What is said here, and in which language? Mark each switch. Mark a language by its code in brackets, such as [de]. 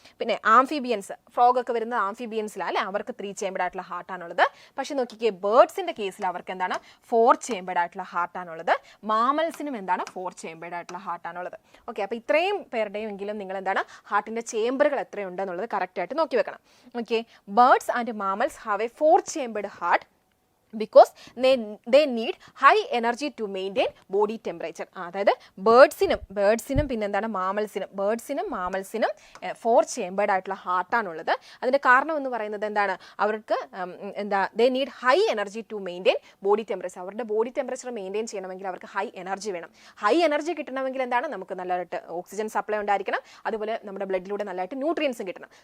[ml] പിന്നെ amphibians, frog ഒക്കെ വരുന്നത് ആംഫിബിയൻസിലാണ് അല്ലേ, അവർക്ക് 3 ചേംബേർഡ് ആയിട്ടുള്ള ഹാർട്ടാണുള്ളത്. പക്ഷെ നോക്കിക്കേ, ബേർഡ്സിന്റെ കേസിൽ അവർക്ക് എന്താണ് 4 ചേംബേർഡ് ആയിട്ടുള്ള ഹാർട്ടാണുള്ളത്. മാമൽസിനും എന്താണ് 4 ചേംബേർഡ് ആയിട്ടുള്ള ഹാർട്ടാണുള്ളത്. ഓക്കെ, അപ്പോൾ ഇത്രയും പേരുടെയും എങ്കിലും നിങ്ങൾ എന്താണ് ഹാർട്ടിന്റെ ചേംബറുകൾ എത്രയുണ്ടെന്നുള്ളത് കറക്റ്റ് ആയിട്ട് നോക്കി വെക്കണം. [en] Okay, birds and mammals have a 4-chambered heart because they need high energy to maintain body temperature. [ml] അതായത് ബേർഡ്സിനും പിന്നെ എന്താണ് ബേർഡ്സിനും മാമൽസിനും 4 ചേംബേർഡ് ആയിട്ടുള്ള ഹാർട്ടാണുള്ളത്. അതിന്റെ കാരണം എന്ന് പറയുന്നത് എന്താണ് അവർക്ക് [en] They need high energy to maintain body temperature. [ml] അവരുടെ ബോഡി ടെമ്പറേച്ചർ മെയിൻറ്റെയിൻ ചെയ്യണമെങ്കിൽ അവർക്ക് ഹൈ എനർജി വേണം. ഹൈ എനർജി കിട്ടണമെങ്കിൽ എന്താണ് നമുക്ക് നല്ലതായിട്ട് ഓക്സിജൻ സപ്ലൈ ഉണ്ടായിരിക്കണം, അതുപോലെ നമ്മുടെ ബ്ലഡിലൂടെ നല്ലതായിട്ട് ന്യൂട്രിയൻസും കിട്ടണം.